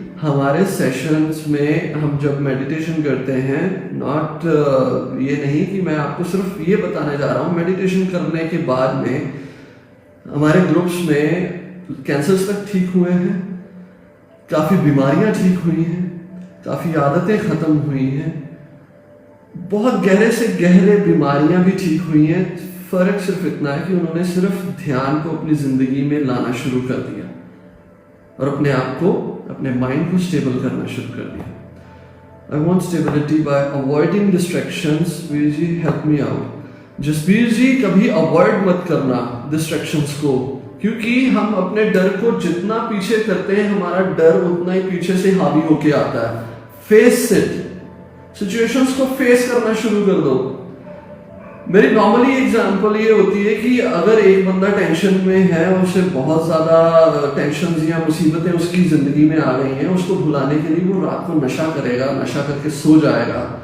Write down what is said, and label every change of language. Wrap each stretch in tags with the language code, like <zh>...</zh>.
<hi>हमारे सेशंस में हम जब मेडिटेशन करते हैं, नॉट ये नहीं कि मैं आपको सिर्फ ये बताने जा रहा हूँ, मेडिटेशन करने के बाद में हमारे ग्रुप्स में कैंसर्स तक ठीक हुए हैं, काफ़ी बीमारियां ठीक हुई हैं, काफ़ी आदतें ख़त्म हुई हैं। बहुत गहरे से गहरे बीमारियां भी ठीक हुई हैं। फर्क सिर्फ इतना है कि उन्होंने सिर्फ ध्यान को अपनी जिंदगी में लाना शुरू कर दिया और अपने आप को, अपने माइंड को स्टेबल करना शुरू कर दिया।</hi> <en>I want stability by avoiding distractions. Veer ji help me out.</en> <hi>Jasbir जी कभी अवॉइड मत करना डिस्ट्रैक्शंस को, क्योंकि हम अपने डर को जितना पीछे करते हैं हमारा डर उतना ही पीछे से हावी होके आता है। फेस इट, सिचुएशंस को फेस करना शुरू कर दो। मेरी नॉर्मली एग्जांपल ये होती है कि अगर एक बंदा टेंशन में है, उसे बहुत ज्यादा टेंशन या मुसीबतें उसकी जिंदगी में आ गई हैं, उसको भुलाने के लिए वो रात को नशा करेगा, नशा करके सो जाएगा।</hi>